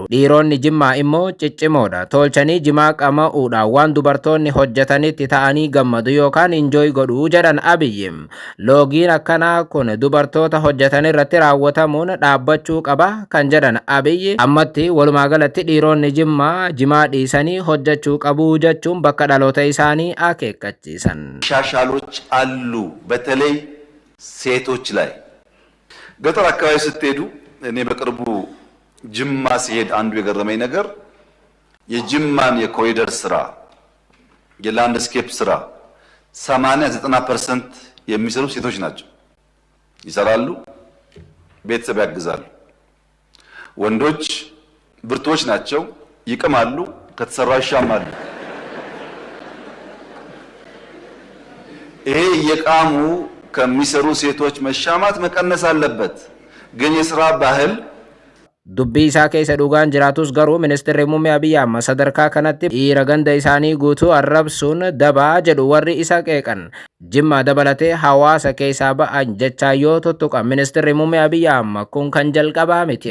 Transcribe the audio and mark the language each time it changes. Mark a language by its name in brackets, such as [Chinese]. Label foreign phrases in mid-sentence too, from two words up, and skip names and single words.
[Oromo] Dhiironni Jimmaa immoo ciccimoodha. Tolchanii jimaa qama'uudhaan waan dubartoonni hojjetanitti ta'anii gammadu yookaan injooy godhuu jedhan Abiyyi. Loogiin akkanaa kun dubartoota hojjetan irratti raawwatamuun dhaabbachuu qaba kan jedhan Abiyyi ammatti walumaa galatti dhiironni Jimmaa jimaa dhiisanii hojjechuu qabu jechuun bakka dhaloota isaanii akeekkachiisan. [Amharic] ሻሻሎች አሉ በተለይ ሴቶች ላይ ገጠር አካባቢ ስትሄዱ እኔ በቅርቡ ጅማ ሲሄድ አንዱ የገረመኝ ነገር የጅማን የኮሪደር ስራ የላንድስኬፕ ስራ 80-90% የሚሰሩ ሴቶች ናቸው። ይሰራሉ፣ ቤተሰብ ያግዛሉ። ወንዶች ብርቶች ናቸው፣ ይቅማሉ፣ ከተሰራ ይሻማሉ። ይሄ የቃሙ ከሚሰሩ ሴቶች መሻማት መቀነስ አለበት። ግን የሥራ ባህል [Oromo] dubbii isaa keessa dhugaan jiraatus garuu ministeerri muummee Abiy Ahmed sadarkaa kanatti dhiira ganda isaanii guutuu arrabsuun dabaa jedhu warri isa qeeqan. Jimma dabalatee hawaasa keessaa ba'an jechaa yoo tuttuqan ministeerri muummee Abiy Ahmed kun kan jalqabaa miti.